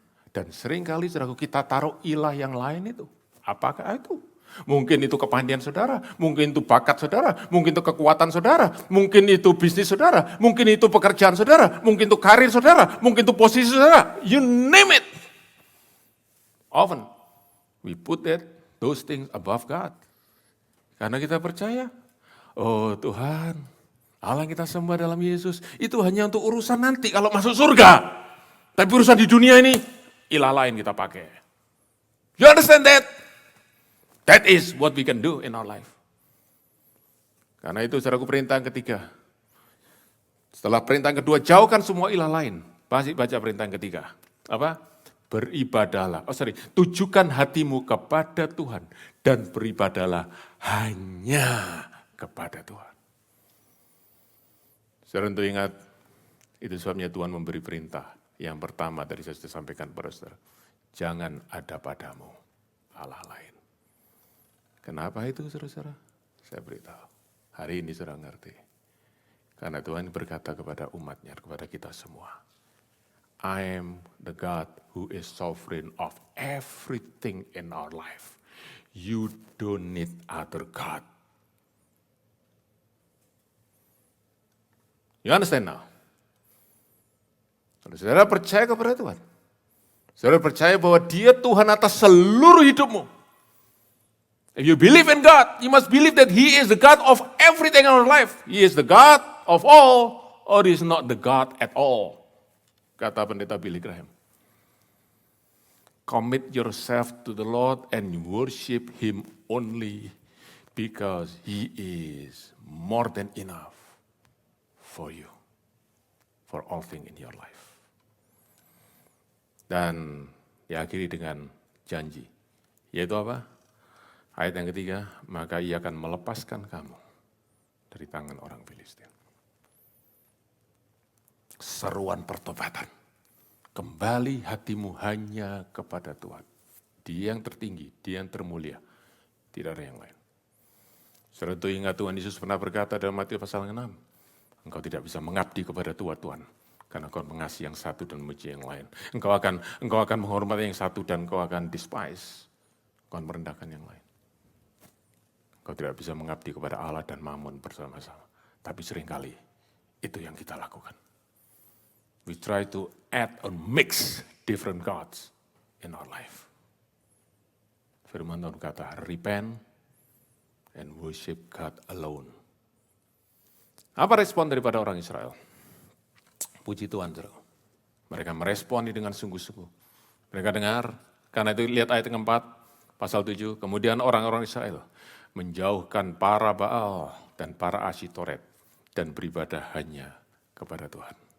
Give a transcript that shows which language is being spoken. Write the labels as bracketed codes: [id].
[id] Dan seringkali saudaraku kita taruh ilah yang lain itu. Apakah itu? Mungkin itu kepandaian saudara, mungkin itu bakat saudara, mungkin itu kekuatan saudara, mungkin itu bisnis saudara, mungkin itu pekerjaan saudara, mungkin itu karir saudara, mungkin itu posisi saudara, [en] you name it. Often we put those things above God. [id] Karena kita percaya, oh Tuhan, Allah kita sembah dalam Yesus, itu hanya untuk urusan nanti kalau masuk surga. Tapi urusan di dunia ini, ilah lain kita pakai. [en] You understand that? That is what we can do in our life. [id] Karena itu saudaraku perintah yang ketiga. Setelah perintah yang kedua, jauhkan semua ilah lain. Pasti baca perintah yang ketiga. Apa? Beribadahlah. Tujukan hatimu kepada Tuhan. Dan beribadahlah hanya kepada Tuhan. Saudara untuk ingat, itu sebabnya Tuhan memberi perintah. Yang pertama tadi saya sudah sampaikan kepada saudara. Jangan ada padamu Allah lain. Kenapa itu saudara-saudara? Saya beritahu. Hari ini saudara ngerti. Karena Tuhan berkata kepada umatnya, kepada kita semua. [en] I am the God who is sovereign of everything in our life. You don't need other God. You understand now? [id] Saudara percaya kepada Tuhan. Saudara percaya bahwa Dia Tuhan atas seluruh hidupmu. [en] If you believe in God, you must believe that He is the God of everything in our life. He is the God of all, or He is not the God at all. [id] Kata pendeta [en] Billy Graham. Commit yourself to the Lord and worship Him only because He is more than enough for you, for all things in your life. [id] Dan diakhiri dengan janji, yaitu apa? Ayat yang ketiga, maka Ia akan melepaskan kamu dari tangan orang Filistin. Seruan pertobatan. Kembali hatimu hanya kepada Tuhan. Dia yang tertinggi, Dia yang termulia. Tidak ada yang lain. Saudara itu ingat Tuhan Yesus pernah berkata dalam Matius pasal 6. Engkau tidak bisa mengabdi kepada Tuhan. Karena engkau mengasihi yang satu dan membenci yang lain. Engkau akan menghormati yang satu dan engkau akan despise. Engkau akan merendahkan yang lain. Engkau tidak bisa mengabdi kepada Allah dan Mammon bersama-sama. Tapi seringkali itu yang kita lakukan. [en] We try to add or mix different gods in our life. [id] Firman Tuhan kata, [en] repent and worship God alone. [id] Apa respon daripada orang Israel? Puji Tuhan, saudara. Mereka meresponi dengan sungguh-sungguh. Mereka dengar, karena itu lihat ayat yang keempat, pasal 7. Kemudian orang-orang Israel menjauhkan para Baal dan para Asyitoret dan beribadah hanya kepada Tuhan.